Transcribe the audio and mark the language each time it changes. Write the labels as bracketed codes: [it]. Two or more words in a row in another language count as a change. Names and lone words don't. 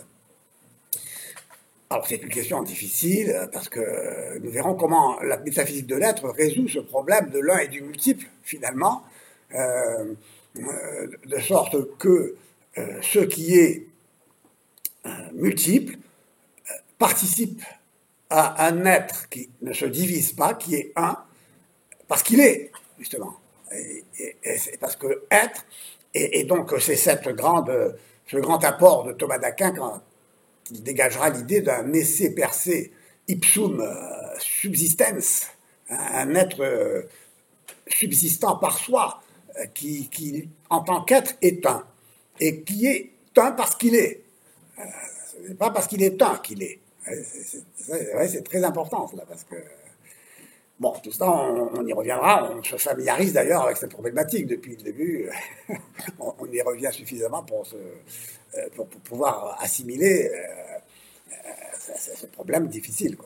[fr] Alors c'est une question difficile parce que nous verrons comment la métaphysique de l'être résout ce problème de l'un et du multiple finalement, de sorte que ce qui est multiple participe à un être qui ne se divise pas, qui est un, parce qu'il est, justement. Et parce que être, et donc c'est ce grand apport de Thomas d'Aquin qui dégagera l'idée d'un [la] esse per se ipsum subsistens, [fr] un être subsistant par soi, qui en tant qu'être est un, et qui est un parce qu'il est. Ce n'est pas parce qu'il est un qu'il est. C'est très important, cela, parce que... Bon, tout ça, on y reviendra, on se familiarise d'ailleurs avec cette problématique depuis le début, on y revient suffisamment pour pouvoir assimiler ce problème difficile, quoi.